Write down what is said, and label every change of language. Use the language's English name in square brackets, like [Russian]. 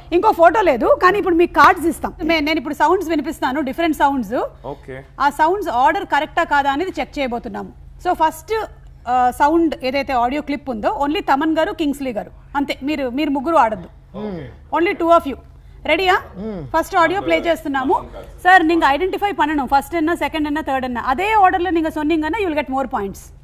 [Telugu] ఇంకో ఫోటో లేదు, కానీ ఇప్పుడు మీకు కార్డ్స్ ఇస్తాం. నేను ఇప్పుడు సౌండ్స్ వినిపిస్తాను, డిఫరెంట్ సౌండ్స్. ఓకే. ఆ సౌండ్స్ ఆర్డర్ కరెక్టా కాదా అనేది చెక్ చేయబోతున్నాము. సో ఫస్ట్ సౌండ్ ఏదైతే ఆడియో క్లిప్ ఉందో ఓన్లీ తమన్ గారు, కింగ్స్లీ గారు అంతే. మీరు ముగ్గురు ఆడద్దు, ఓన్లీ [English] 2 of you. [Tamil] ரெடியா? ஃபர்ஸ்ட் ஆடியோ ப்ளே [Telugu] చేస్తున్నాము. [Tamil] சார் நீங்க ஐடென்டிஃபை பண்ணனும், ஃபர்ஸ்ட் என்ன, செகண்ட் என்ன, தேர்ட் என்ன. அதே ஆர்டர்ல நீங்க சொன்னீங்கன்னா [English] you will get more points.